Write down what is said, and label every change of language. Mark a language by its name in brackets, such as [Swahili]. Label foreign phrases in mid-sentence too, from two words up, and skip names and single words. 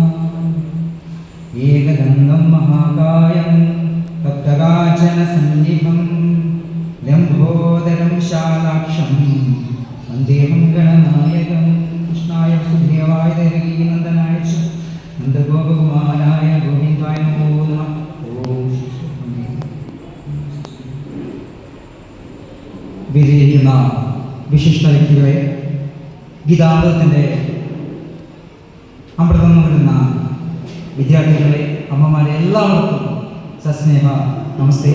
[Sanskrit] एकदन्तं महाकायं तप्तकाञ्चनसन्निभं लम्बोदरं शालाक्षं वन्देऽहं गणनायकं कृष्णाय सुदेवाय देवकीनन्दनाय च नन्दगोपकुमाराय गोविन्दाय नमो नमः। [Malayalam] വിജയിക്കുന്ന വിശിഷ്ട വ്യക്തികളെ, ഗീതാമൃതത്തിൻ്റെ അമൃതം നുകരുന്ന വിദ്യാർത്ഥികളെ, അമ്മമാരെ, എല്ലാവർക്കും സസ്നേഹ നമസ്തേ.